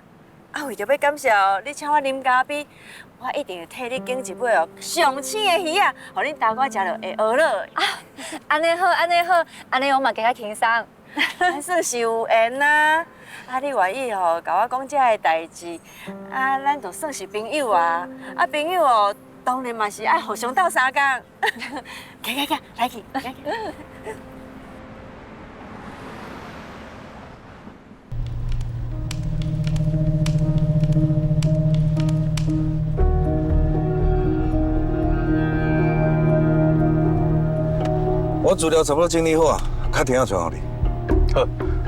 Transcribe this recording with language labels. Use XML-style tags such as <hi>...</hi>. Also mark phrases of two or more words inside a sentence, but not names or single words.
<nan>啊，为着要感谢你请我啉咖啡，我一定会替你拣一尾哦上青的鱼啊，互恁大官食落会饿了。啊，安尼好，安尼好，安尼我嘛加较轻松。算是有缘啦。啊，你愿意吼，甲我讲这个代志，啊，咱就算是朋友啊。啊，朋友哦，当然嘛是爱互相斗相共。行，来去，来去。我资料差不多整理好啊，卡电话传互你。</nan>